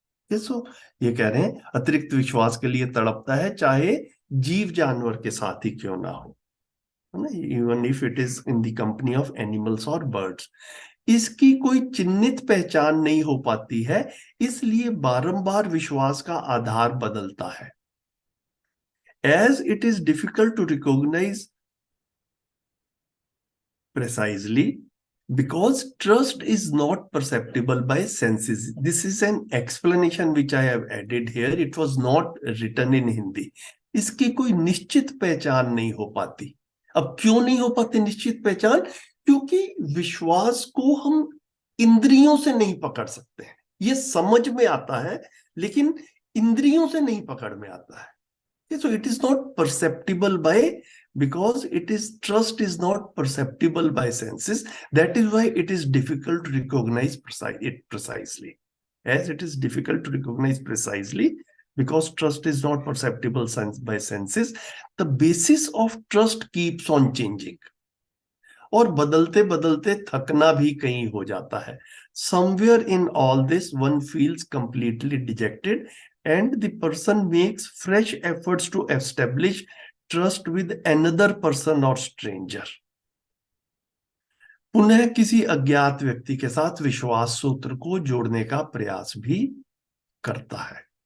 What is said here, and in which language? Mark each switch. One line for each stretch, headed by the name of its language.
English: So
Hindi: ये कह रहे हैं अतिरिक्त विश्वास के लिए तड़पता है, चाहे जीव जानवर के साथ ही क्यों ना हो,
English: even if it is in the company of animals or birds.
Hindi: इसकी कोई चिन्हित पहचान नहीं हो पाती है, इसलिए बारंबार विश्वास का आधार बदलता है.
English: As it is difficult to recognize precisely, because trust is not perceptible by senses. This is an explanation which I have added here. It was not written in Hindi.
Hindi: इसकी कोई निश्चित पहचान नहीं हो पाती. अब क्यों नहीं हो पाती निश्चित पहचान? क्योंकि विश्वास को हम इंद्रियों से नहीं पकड़ सकते हैं. ये समझ में आता है, लेकिन इंद्रियों से नहीं पकड़ में आता है.
English: So it is not perceptible because trust is not perceptible by senses. That is why it is difficult to recognize it precisely. As it is difficult to recognize precisely, because trust is not perceptible by senses, the basis of trust keeps on changing.
Hindi: और बदलते बदलते थकना भी कहीं हो जाता है.
English: Somewhere in all this, one feels completely dejected, and the person makes fresh efforts to establish trust with another person or stranger.
Hindi: पुनः किसी अज्ञात व्यक्ति के साथ विश्वास सूत्र को जोड़ने का प्रयास भी करता है.